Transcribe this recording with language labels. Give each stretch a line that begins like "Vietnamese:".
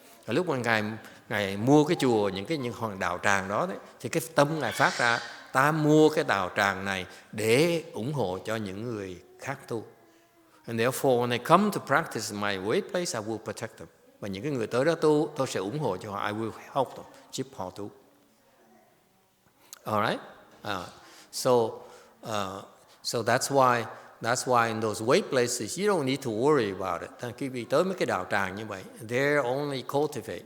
Vietnamese: Và lúc mà Ngài mua cái chùa, những hòn đạo tràng đó đấy, thì cái tâm Ngài phát ra, ta mua cái đạo tràng này để ủng hộ cho những người khác tu.
English: And therefore, when they come to practice in my way place, I will protect them.
Vietnamese: Và những cái người tới đó tu, tôi sẽ ủng hộ cho họ.
English: I will help them,
Vietnamese: giúp họ tu.
English: All right? So that's why in those way places you don't need to worry about it.
Vietnamese: Khi vì tới mấy cái đạo tràng như vậy,
English: they're only cultivate.